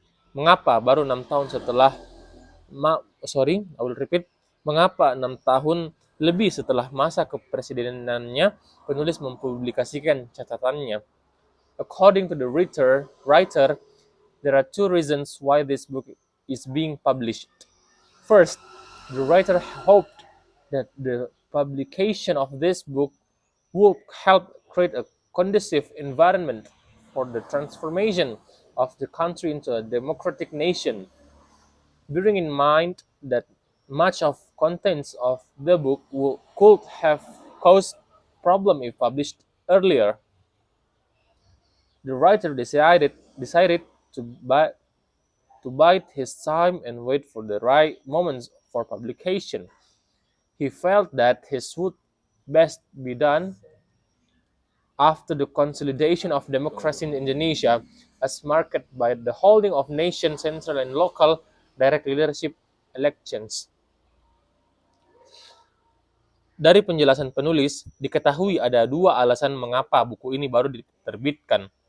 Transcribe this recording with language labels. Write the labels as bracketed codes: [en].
[id] Mengapa baru 6 tahun setelah [en] I will repeat. [id] Mengapa 6 tahun lebih setelah masa kepresidenannya penulis mempublikasikan catatannya? [en] According to the writer, there are two reasons why this book is being published. First, the writer hoped that the publication of this book would help create a conducive environment for the transformation of the country into a democratic nation, bearing in mind that much of contents of the book could have caused problem if published earlier. The writer decided to bide his time and wait for the right moments for publication. He felt that his would best be done after the consolidation of democracy in Indonesia, as marked by the holding of nation, central, and local direct leadership elections. [id] Dari penjelasan penulis, diketahui ada dua alasan mengapa buku ini baru diterbitkan.